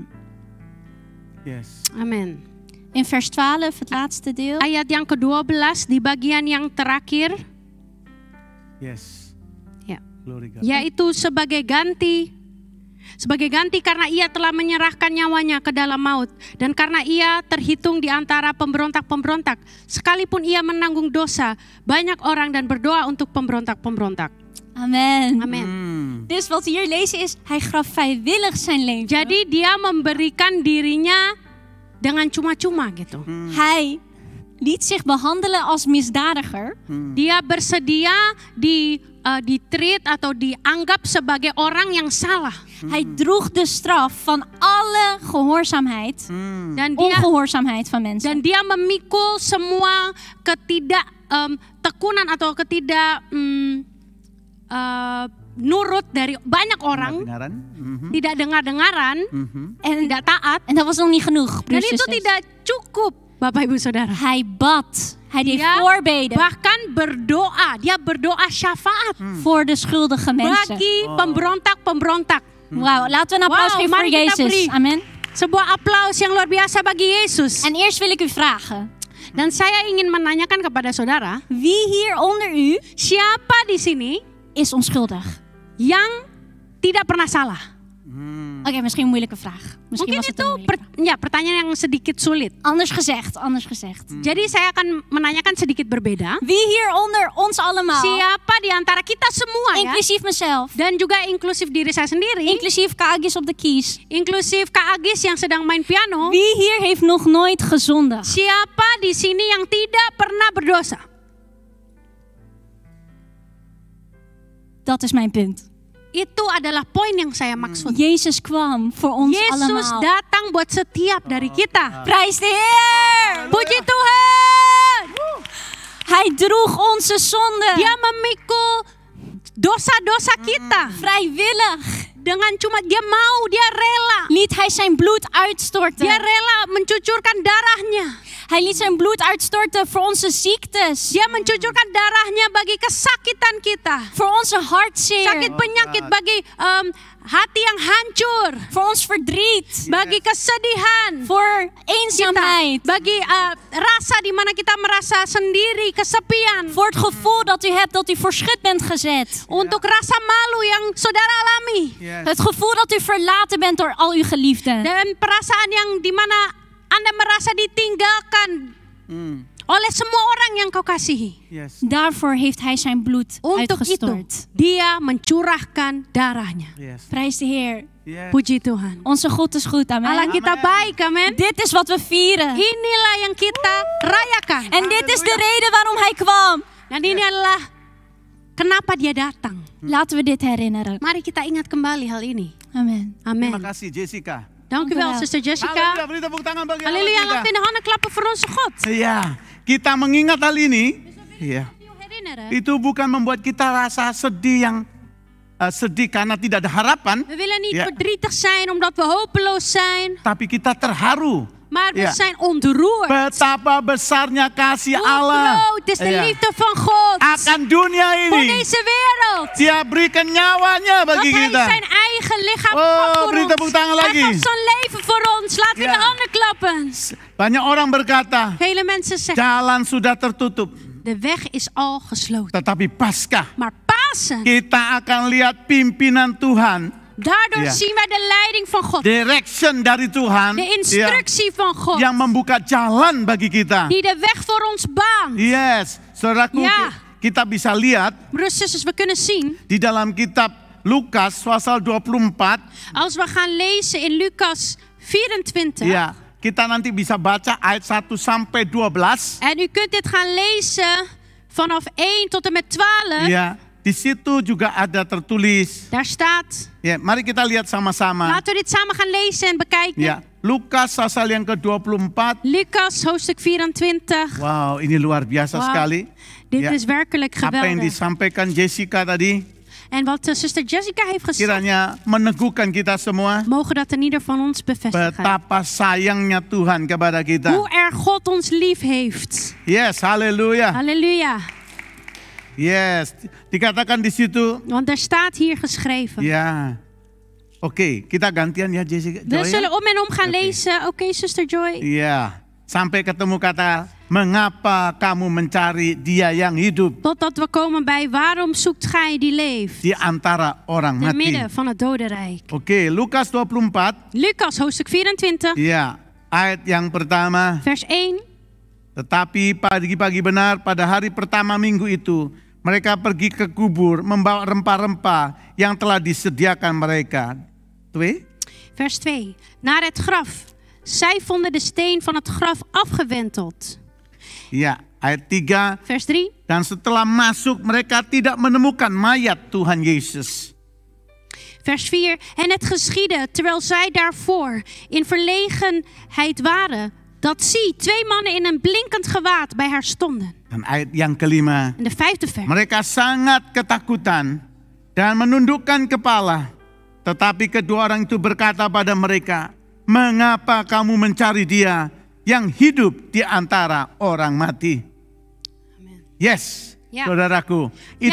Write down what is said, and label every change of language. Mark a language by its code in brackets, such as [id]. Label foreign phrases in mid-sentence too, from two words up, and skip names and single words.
[en] Yes. [id] amin. [nl] In vers 12, het laatste deel. [id] Ayat yang ke-12 di bagian yang terakhir, [en] Yes. [id] ya, [en] Glory God. [id] yaitu sebagai ganti karena ia telah menyerahkan nyawanya ke dalam maut, dan karena ia terhitung di antara pemberontak-pemberontak, sekalipun ia menanggung dosa banyak orang dan berdoa untuk pemberontak-pemberontak. Amen. Amin. [nl] Dus wat we hier lezen is, hij gaf vrijwillig zijn leven. [id] Jadi dia memberikan dirinya dengan cuma-cuma gitu. [nl] Hij liet zich behandelen als misdadiger. [id] Dia bersedia di-treat atau dianggap sebagai orang yang salah. [nl] Hij droeg de straf van alle gehoorzaamheid, ongehoorzaamheid van mensen. [id] Dan dia memikul semua tekunan atau nurut dari banyak orang, Dengaran. tidak dengar-dengaran, [nl] En [id] tidak taat. [nl] En dat was nog niet genoeg, [id] Dan [nl] broers en [id] itu [nl] zusters. [id] tidak cukup, Bapak Ibu Saudara. [nl] Hij bad. Hij deed [id] Dia [nl] voorbeden [id] bahkan berdoa, dia berdoa syafaat [nl] voor de schuldige mensen. [id] bagi pemberontak-pemberontak. [nl] Wauw, laten we een applaus Wauw, geven voor [id] mari kita [nl] Jezus. [id] beri. Amen. Sebuah aplaus yang luar biasa bagi Yesus. [nl] En eerst wil ik u vragen. [id] Dan saya ingin menanyakan kepada saudara, [nl] Wie hier onder u [id] siapa di sini [nl] is onschuldig? [id] yang tidak pernah salah? [nl] Oké, misschien een moeilijke vraag. Misschien [id] Mungkin [nl] was het [id] itu [nl] een moeilijke. [id] pertanyaan yang sedikit sulit. [nl] Anders gezegd. [id] Jadi saya akan menanyakan sedikit berbeda. [nl] Wie hier onder ons allemaal, [id] Siapa di antara kita semua ya, [nl] inclusief mezelf, [id] dan juga inklusif diri saya sendiri, [nl] inclusief Kak Agis op de keys. [id] inklusif Kak Agis yang sedang main piano, [nl] Wie hier heeft nog nooit gezondigd? [id] siapa di sini yang tidak pernah berdosa? [nl] Dat is mijn punt. [id] Itu adalah poin yang saya maksud. [nl] Jezus kwam voor ons [id] Yesus [nl] allemaal. [id] datang buat setiap dari kita. [nl] Prijs de Heer! [id] Puji Tuhan. [nl] Hij droeg onze zonde. [id] Dia memikul dosa-dosa kita [nl] Vrijwillig [id] dengan dia mau, dia rela. [nl] liet hij zijn bloed uitstorten. [id] Dia rela mencucurkan darahnya. [nl] Hij liet zijn bloed uitstorten voor onze ziektes. [id] Dia mencucurkan darahnya bagi kesakitan kita. [nl] Voor onze hartzeer. [id] Sakit penyakit, bagi hati yang hancur, [nl] Voor ons verdriet. [id] bagi kesedihan, [nl] Voor eenzaamheid. [id] bagi rasa di mana kita merasa sendiri, kesepian. [nl] Voor het gevoel dat u hebt dat u voor schut bent gezet. [id] Untuk rasa malu yang saudara alami. [en] Yes. [nl] Het gevoel dat u verlaten bent door al uw geliefden. [id] Dan perasaan yang di mana Anda merasa ditinggalkan oleh semua orang yang kau kasihi. [en] Yes. [nl] Daarvoor heeft hij zijn bloed [id] Untuk itu, [nl] uitgestort. [id] dia mencurahkan darahnya. [en] Yes. [nl] Prijs de Heer. [en] Yes. [id] Puji Tuhan. [nl] Onze God is goed, [id] Allah amen. kita baik, amen. [nl] Dit is wat we vieren. [id] Inilah yang kita rayakan. [nl] En dit is de reden waarom hij kwam. [id] Dan ini adalah kenapa dia datang. [nl] Laten we dit herinneren. [id] Mari kita ingat kembali hal ini. Amen. Amen. Terima kasih Jessica. [nl] Dank u wel, Dankjewel. Zuster Halleluja, Jessica. [id] beri tepuk tangan bagi Allah [nl] Halleluja, [id] kita. [nl] laten we in de handen klappen voor onze God. [id] Iya, kita mengingat hal ini. Iya. [nl] Herinneren. [id] Itu bukan membuat kita rasa sedih yang sedih karena tidak ada harapan, [nl] We willen niet Ja. verdrietig zijn omdat we hopeloos zijn. [id] tapi kita terharu. [nl] Maar we Ja. zijn ontroerd. [id] Betapa besarnya kasih [nl] Hoe [id] Allah [nl] groot is de [id] Iya. [nl] liefde van God [id] akan dunia [nl] voor [id] ini. [nl] deze wereld. [id] Dia berikan nyawanya [nl] Dat [id] bagi [nl] hij [id] kita. [nl] zijn eigen lichaam Oh, gaf voor [id] beri [nl] ons. [id] tepuk tangan [nl] Hij [id] lagi. [nl] gaf zijn leven voor ons. Laten we in Ja. de handen klappen. [id] Banyak orang berkata, [nl] Vele mensen zeggen, [id] jalan sudah tertutup. [nl] de weg is al gesloten. [id] Tetapi Paskah, [nl] Maar Pasen, [id] kita akan lihat pimpinan Tuhan, [nl] daardoor Ja. zien wij de leiding van God. [id] direction dari Tuhan, [nl] De instructie van God. [id] yang membuka jalan bagi kita. [nl] Die de weg voor ons baant. [id] Yes, saudaraku, [nl] Ja. [id] kita bisa lihat [nl] Broers en zusters, we kunnen zien, [id] di dalam kitab Lukas pasal 24, [nl] als we gaan lezen in Lucas 24. [id] ya, kita nanti bisa baca ayat 1 sampai 12. [nl] En u kunt dit gaan lezen vanaf 1 tot en met 12. [id] Ya, di situ juga ada tertulis. [nl] Daar staat, [id] Ya, mari kita lihat sama-sama. [nl] laten we dit samen gaan lezen en bekijken. [id] Ya, Lukas pasal yang ke-24. [nl] Lucas hoofdstuk 24. [id] Wow, ini luar biasa [nl] Wauw, [id] sekali. [nl] Dit [id] Ya. [nl] is werkelijk [id] Apa yang [nl] geweldig. [id] disampaikan Jessica tadi, [nl] En wat zuster Jessica heeft gezegd, [id] kiranya meneguhkan kita semua [nl] mogen dat in ieder van ons bevestigen. [id] betapa sayangnya Tuhan kepada kita. [nl] Hoe erg God ons lief heeft. [id] Yes, haleluya. [nl] Halleluja. [id] Yes, dikatakan di situ. [nl] Want er staat hier geschreven. [id] Ya, oke, kita gantian ya Jessica. [nl] We [id] Joy, ya? [nl] zullen om en om gaan Oké. lezen. Oké, zuster Joy. [id] Iya, sampai ketemu kata, mengapa kamu mencari dia yang hidup [nl] Totdat we komen bij waarom zoekt gij die leeft. [id] di antara orang [nl] Te [id] mati. [nl] midden van het dodenrijk. [id] Oke, Lukas 24, [nl] Lucas hoofdstuk 24. [id] ya, ayat yang pertama. [nl] Vers 1. [id] Tetapi pagi-pagi benar pada hari pertama minggu itu, mereka pergi ke kubur membawa rempah-rempah yang telah disediakan mereka. 2. [nl] Vers 2. Naar het graf. Zij vonden de steen van het graf afgewenteld. [id] Ya, ayat 3. [nl] Vers 3. [id] Dan setelah masuk mereka tidak menemukan mayat Tuhan Yesus. [nl] Vers 4. En het geschiedde, terwijl zij daarvoor in verlegenheid waren, dat zie, 2 mannen in een blinkend gewaad bij haar stonden. [id] Dan ayat yang kelima. [nl] En de 5e vers. [id] Mereka sangat ketakutan dan menundukkan kepala. Tetapi kedua orang itu berkata pada mereka, mengapa kamu mencari dia yang hidup di antara orang mati? [en] Yes, [id] Ya. saudaraku, itu